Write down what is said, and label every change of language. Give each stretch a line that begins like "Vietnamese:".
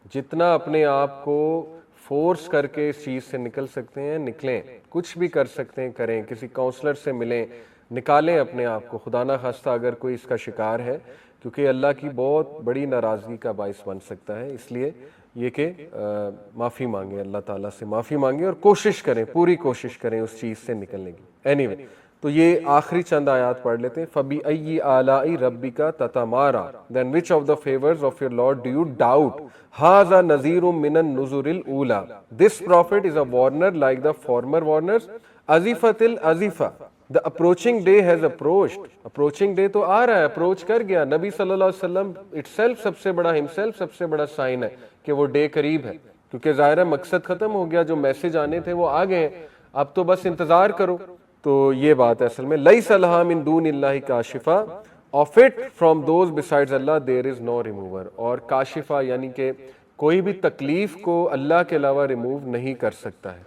Urdu: جتنا اپنے آپ کو فورس کر کے اس چیز سے نکل سکتے ہیں نکلیں، کچھ بھی کر سکتے ہیں کریں، کسی کاؤنسلر سے ملیں، نکالیں اپنے آپ کو، خدا نہ خواستہ اگر کوئی اس کا شکار ہے، کیونکہ اللہ کی بہت بڑی ناراضگی کا باعث بن سکتا ہے. اس لیے یہ کہ معافی مانگیں، اللہ تعالیٰ سے معافی مانگیں اور کوشش کریں، پوری کوشش کریں اس چیز سے نکلنے کی. اینی وے، تو یہ آخری چند آیات پڑھ لیتے ہیں.
Arabic: فَبِأَيِّ آلَاءِ رَبِّكَ تَتَمَارَىٰ
English: Then which of the favors of your Lord do you doubt?
Arabic: هَذَا نَذِيرٌ مِّنَ النُّذُرِ الْأُولَىٰ
English: This prophet is a warner like the former warners.
Arabic: أَزِفَتِ الْأَزِفَةُ
English: The approaching day has approached.
Urdu: Approaching day تو آ رہا ہے، اپروچ کر گیا. نبی صلی اللہ علیہ وسلم itself سب سے بڑا himself سب سے بڑا سائن ہے کہ وہ ڈے قریب ہے، کیونکہ ظاہر ہے مقصد ختم ہو گیا، جو میسج آنے تھے وہ آ گئے ہیں، اب تو بس انتظار کرو. تو یہ بات ہے اصل میں.
Arabic: لَيْسَ لَهَا مِن دُونِ اللَّهِ كَاشِفَةٌ
English: of it from those besides Allah there is no remover.
Urdu: اور کاشفہ یعنی کہ کوئی بھی تکلیف کو اللہ کے علاوہ ریموو نہیں کر سکتا ہے.